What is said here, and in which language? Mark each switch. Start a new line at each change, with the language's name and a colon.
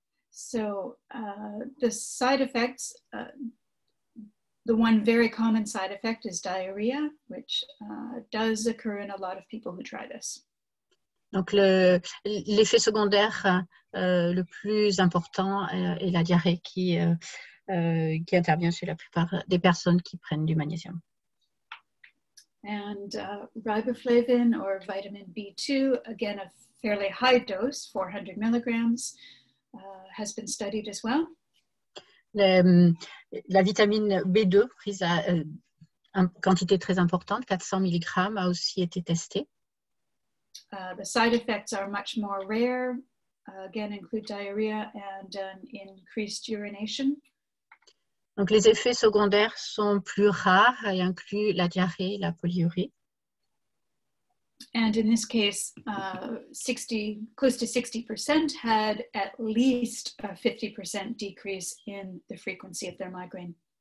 English: So the side effects, the one very common side effect is diarrhea, which does occur in a lot of people who try this.
French: Donc, l'effet secondaire le plus important est la diarrhée qui intervient chez la plupart des personnes qui prennent du magnésium.
English: And riboflavin or vitamin B2, again, a fairly high dose, 400 milligrams, has been studied as well.
French: La vitamine B2 prise à une quantité très importante, 400 mg, a aussi été testée.
English: The side effects are much more rare, again, include diarrhea and increased urination.
French: Donc, les effets secondaires sont plus rares et incluent la diarrhée et la polyurie.
English: And in this case, close to 60% had at least a 50% decrease in the frequency of their migraine.